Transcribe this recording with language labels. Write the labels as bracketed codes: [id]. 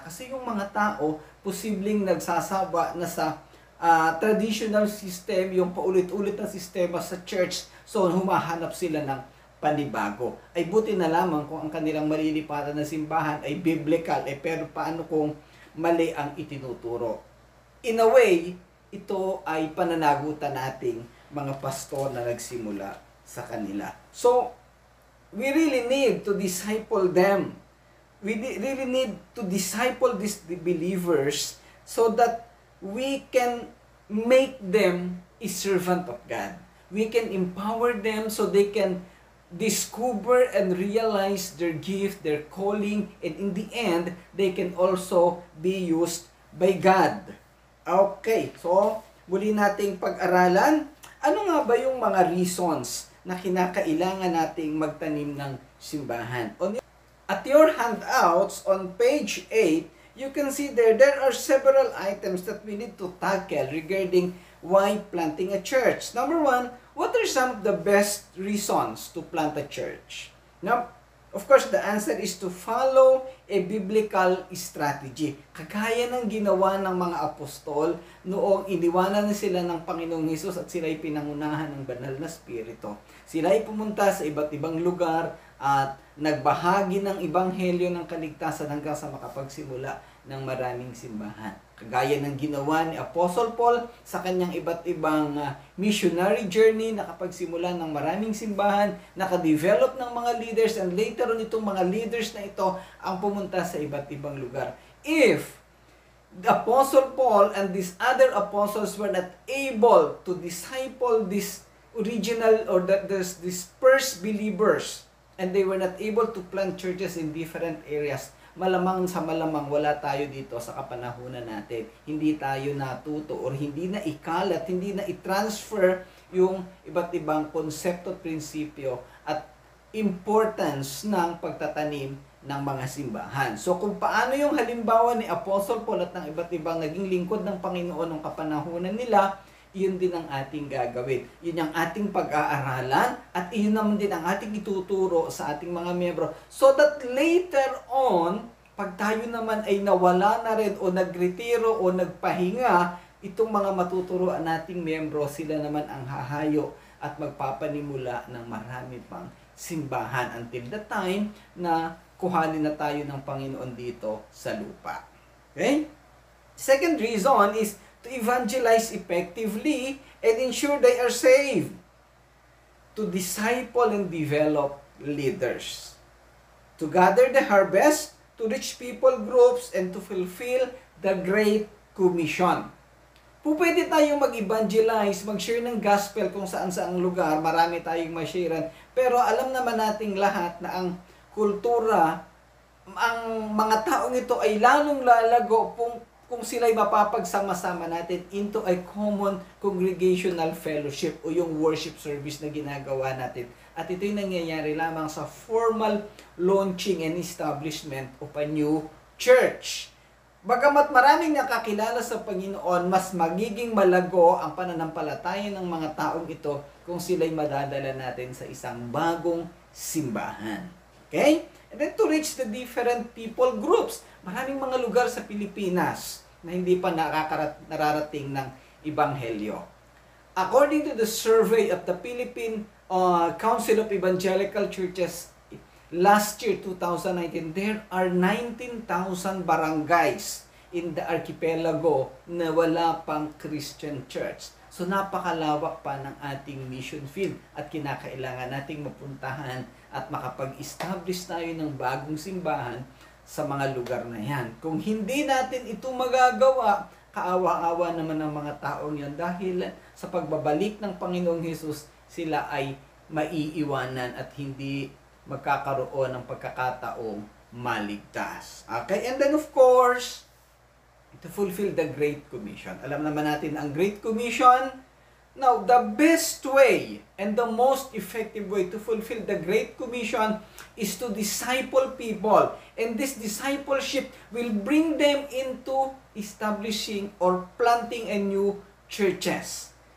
[tl] Kasi yung mga tao, posibleng nagsasawa na sa [en] traditional system, [tl] yung paulit-ulit na sistema sa church, so humahanap sila ng panibago. Ay buti na lamang kung ang kanilang malilipatan na simbahan ay biblical, pero paano kung mali ang itinuturo? In a way, ito ay pananagutan nating mga pastor na nagsimula sa kanila. [en] So, we really need to disciple them. We really need to disciple these believers so that we can make them a servant of God. We can empower them so they can discover and realize their gift, their calling, and in the end, they can also be used by God. [tl] Okay, so muli nating pag-aralan, ano nga ba yung mga reasons na kinakailangan nating magtanim ng simbahan? [en] At your handouts on page 8, you can see there are several items that we need to tackle regarding why planting a church. Number one, what are some of the best reasons to plant a church? Now, of course, the answer is to follow a biblical strategy. [tl] Kagaya ng ginawa ng mga apostol noong iniwanan na sila ng Panginoong Hesus at sila'y pinangunahan ng banal na spirito. Sila'y pumunta sa iba't ibang lugar at nagbahagi ng ebanghelyo ng kaligtasan hanggang sa makapagsimula ng maraming simbahan. Kagaya ng ginawa ni Apostle Paul sa kanyang iba't ibang missionary journey, nakapagsimula ng maraming simbahan, nakadevelop ng mga leaders, [en] and later on [tl] itong mga leaders na ito ang pumunta sa iba't ibang lugar. [en] If the Apostle Paul and these other apostles were not able to disciple this original or these first believers, and they were not able to plant churches in different areas, [tl] malamang sa malamang wala tayo dito sa kapanahunan natin. Hindi tayo natuto or hindi na ikalat, hindi na i-transfer yung iba't ibang konsepto, prinsipyo at importance ng pagtatanim ng mga simbahan. So kung paano yung halimbawa ni Apostle Paul at ng iba't ibang naging lingkod ng Panginoon ng kapanahunan nila, yun din ang ating gagawin. Yun ang ating pag-aaralan at yun naman din ang ating ituturo sa ating mga miyembro. [en] So that later on, [tl] pag tayo naman ay nawala na rin o nagretiro o nagpahinga, itong mga matuturoan nating miyembro, sila naman ang hahayo at magpapanimula ng marami pang simbahan [en] until the time [tl] na kuhanin na tayo ng Panginoon dito sa lupa. Okay? [en] Second reason is to evangelize effectively and ensure they are saved. To disciple and develop leaders. To gather the harvest, to reach people groups, and to fulfill the Great Commission. [tl] Pwede tayong mag-evangelize, mag-share ng gospel kung saan-saang lugar, marami tayong ma-sharean, pero alam naman nating lahat na ang kultura, ang mga taong ito ay lalong lalago kung sila'y mapapagsama-sama natin [en] into a common congregational fellowship [tl] o yung [en] worship service [tl] na ginagawa natin. At ito'y nangyayari lamang sa [en] formal launching and establishment of a new church. [tl] Bagamat maraming nakakilala sa Panginoon, mas magiging malago ang pananampalataya ng mga taong ito kung sila'y madadala natin sa isang bagong simbahan. Okay? [en] And then to reach the different people groups. [tl] Maraming mga lugar sa Pilipinas na hindi pa nararating ng Ebanghelyo. [en] According to the survey of the Philippine Council of Evangelical Churches last year, 2019, there are 19,000 barangays in the archipelago [tl] na wala pang [en] Christian church. [tl] So napakalawak pa ng ating mission field at kinakailangan nating mapuntahan at makapag-establish tayo ng bagong simbahan sa mga lugar na yan. Kung hindi natin ito magagawa, kaawa-awa naman ng mga taong yan dahil sa pagbabalik ng Panginoong Hesus, sila ay maiiwanan at hindi magkakaroon ng pagkakataong maligtas. Okay? [en] And then of course, to fulfill the Great Commission. [tl] Alam naman natin ang Great Commission. [en] Now, the best way and the most effective way to fulfill the Great Commission is to disciple people. And this discipleship will bring them into establishing or planting a new churches.